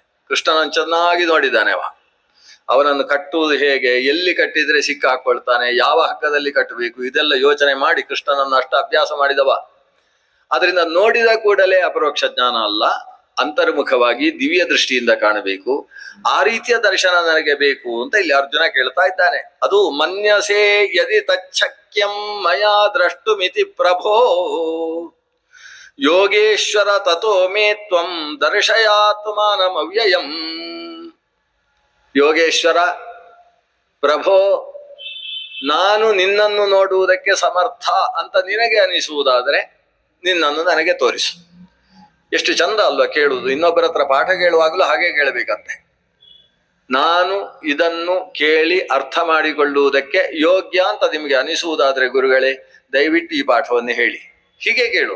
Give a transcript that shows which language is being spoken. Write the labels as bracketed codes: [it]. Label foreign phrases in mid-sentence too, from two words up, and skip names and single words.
[kn] ಕೃಷ್ಣನನ್ನು ಚೆನ್ನಾಗಿ ನೋಡಿದ್ದಾನೆ ಅವನನ್ನು ಕಟ್ಟುವುದು ಹೇಗೆ, ಎಲ್ಲಿ ಕಟ್ಟಿದ್ರೆ ಸಿಕ್ಕ ಹಾಕೊಳ್ತಾನೆ, ಯಾವ ಹಗ್ಗದಲ್ಲಿ ಕಟ್ಟಬೇಕು, ಇದೆಲ್ಲ ಯೋಚನೆ ಮಾಡಿ ಕೃಷ್ಣನನ್ನು ಅಷ್ಟ ಅಭ್ಯಾಸ ಮಾಡಿದವ. ಅದರಿಂದ ನೋಡಿದ ಕೂಡಲೇ ಅಪರೋಕ್ಷ ಜ್ಞಾನ ಅಲ್ಲ, ಅಂತರ್ಮುಖವಾಗಿ ದಿವ್ಯ ದೃಷ್ಟಿಯಿಂದ ಕಾಣಬೇಕು. ಆ ರೀತಿಯ ದರ್ಶನ ನನಗೆ ಬೇಕು ಅಂತ ಇಲ್ಲಿ ಅರ್ಜುನ ಕೇಳ್ತಾ ಇದ್ದಾನೆ. [sa] ಅದು ಮನ್ಯಸೇ ಯದಿ ತಚ್ಛಕ್ಯಂ ಮಯಾ ದ್ರಷ್ಟುಮಿತಿ ಪ್ರಭೋ ಯೋಗೇಶ್ವರ ತಥೋ ಮೇ ತ್ವಂ ದರ್ಶಯಾತ್ಮಾನಮವ್ಯಯಂ. ಯೋಗೇಶ್ವರ, ಪ್ರಭೋ, [kn] ನಾನು ನಿನ್ನನ್ನು ನೋಡುವುದಕ್ಕೆ ಸಮರ್ಥ ಅಂತ ನಿನಗೆ ಅನಿಸುವುದಾದರೆ ನಿನ್ನನ್ನು ನನಗೆ ತೋರಿಸು. ಎಷ್ಟು ಚಂದ ಅಲ್ವಾ ಕೇಳುವುದು. ಇನ್ನೊಬ್ಬರ ಹತ್ರ ಪಾಠ ಕೇಳುವಾಗಲೂ ಹಾಗೆ ಕೇಳಬೇಕಂತೆ. ನಾನು ಇದನ್ನು ಕೇಳಿ ಅರ್ಥ ಮಾಡಿಕೊಳ್ಳುವುದಕ್ಕೆ ಯೋಗ್ಯ ಅಂತ ನಿಮಗೆ ಅನಿಸುವುದಾದ್ರೆ ಗುರುಗಳೇ ದಯವಿಟ್ಟು ಈ ಪಾಠವನ್ನು ಹೇಳಿ, ಹೀಗೆ ಕೇಳುವುದು.